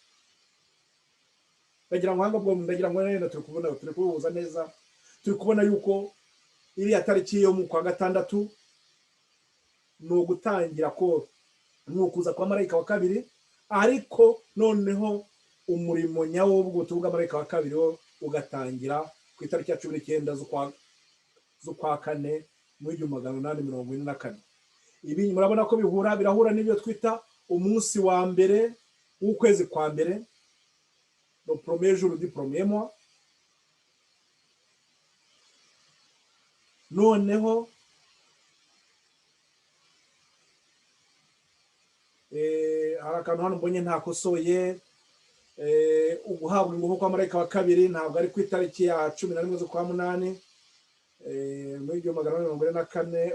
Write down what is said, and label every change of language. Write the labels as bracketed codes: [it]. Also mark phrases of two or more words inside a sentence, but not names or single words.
[rw] Ndagira ngo hanga bwo ndagira ngo nene turi kubuza neza, turi kubona yuko iriya tariki yo mu kwa gatandatu ni ugutangira ko ni ukuza kwa marayika wa kabiri, ariko noneho umurimo nyawo w'ubutumwa bwa marayika wa kabiri wo ugatangira ku itariki ya 19 z'ukwa kane mu 1844. Ibi murabona ko birahura n'ibyo twita umunsi wa mbere w'ukwezi kwa mbere, [fr] le premier jour du premier mois. [rw] Noneho hari akantu hano mbonye ntakosoye, uguhabwa ingufu kwa marayika wa kabiri ntabwo ari ku itariki ya 11 z'ukwa munani muri 1844.